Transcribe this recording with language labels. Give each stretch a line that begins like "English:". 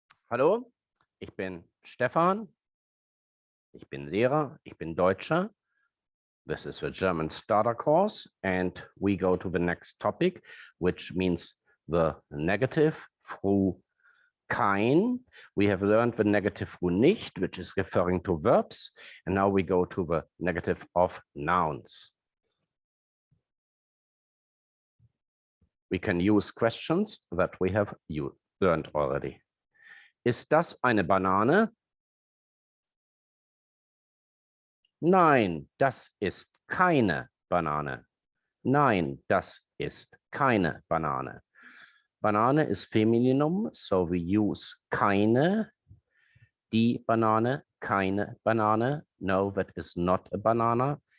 German: Hallo, ich bin Stefan, ich bin Lehrer, ich bin Deutscher.
English: This is the German starter course, and we go to the next topic, which means the negative through kein. We have learned the negative through nicht, which is referring to verbs, and now we go to the negative of nouns. We can use questions that we have learned already.
German: Ist das eine Banane? Nein, das ist keine Banane. Nein, das ist keine Banane. Banane
English: is femininum, so we use
German: keine. Die Banane, keine Banane.
English: No, that is not a banana.